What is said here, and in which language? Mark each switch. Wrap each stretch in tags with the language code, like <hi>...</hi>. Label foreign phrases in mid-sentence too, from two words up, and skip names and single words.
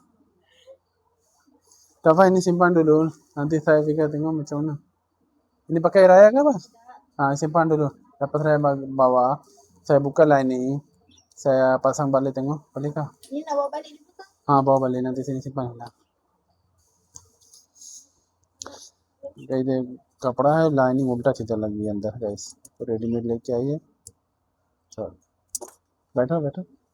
<ms>Tafa ini simpan dulu. Nanti saya fikir tengok macam mana. Ini pakai raya ke apa? Simpan dulu. Dapat saya bawa. Saya buka lah ini. Saya pasang balik tengok. Boleh kah? Ini nak bawa balik dulu ke? bawa balik. Nanti sini simpan lah.</ms> <hi>ये कपड़ा है लाइनिंग उल्टा सीधा लग गई अंदर गाइस तो रेडीमेड लेके आइए चलो बैठो बैठो</hi>